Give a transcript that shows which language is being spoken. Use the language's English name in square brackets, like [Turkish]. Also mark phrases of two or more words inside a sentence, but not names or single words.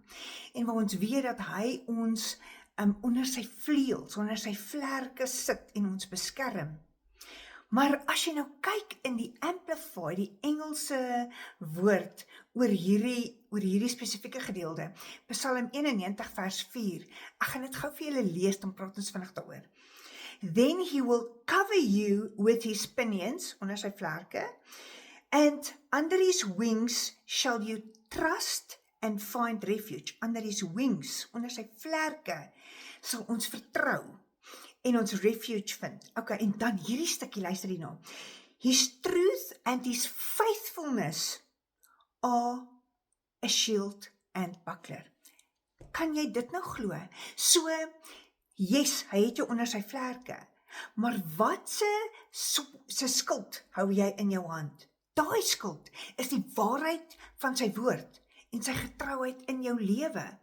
[Afrikaans] En waar ons weet dat hy ons onder sy vleuels, onder sy vlerke sit en ons beskerm. Maar as jy nou kyk in die Amplify, die Engelse woord oor hierdie spesifieke gedeelte, Psalm 91 vers 4, ek gaan dit gou vir julle lees, dan praat ons vinnig daaroor. [English] Then he will cover you with his pinions, [Afrikaans] onder sy vlerke, [English] and under his wings shall you trust and find refuge. Under his wings, [Afrikaans] onder sy vlerke, sal ons vertrou en ons refuge vind. Ok, en dan hierdie stukkie, luister hier nou. [English] His truth and his faithfulness are a shield and buckler. [Afrikaans] Kan jy dit nou glo? [English] So, yes, [Afrikaans] hy het jou onder sy vlerke, maar wat se skild hou jy in jou hand? Daai skild is die waarheid van sy woord en sy getrouheid in jou lewe.